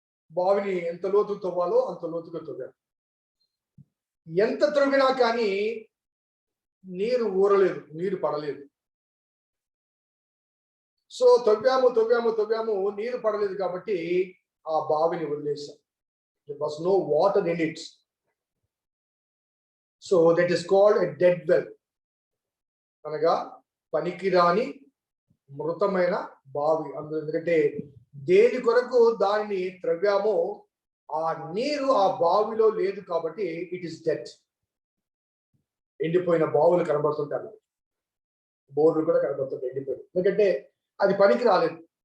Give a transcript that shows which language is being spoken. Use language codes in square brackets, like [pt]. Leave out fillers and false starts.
[te] బావిని ఎంత లోతు తవ్వాలో అంత లోతుగా తవ్వాం. ఎంత త్రవ్వినా కానీ నీరు ఊరలేదు, నీరు పడలేదు. సో తవ్వాము, నీరు పడలేదు కాబట్టి ఆ బావిని వదిలేసాం. [en] There was no water in it. So that is called a dead well. [te] అనగా పనికిరాని మృతమైన బావి. ఎందుకంటే దేని కొరకు దానిని త్రవ్వామో ఆ నీరు ఆ బావిలో లేదు కాబట్టి [en] It is dead. [te] ఎండిపోయిన బావులు కనబడుతుంటారు, బోర్లు కూడా కనబడుతుంటాయి ఎండిపోయి, ఎందుకంటే అది పనికి రాలేదు.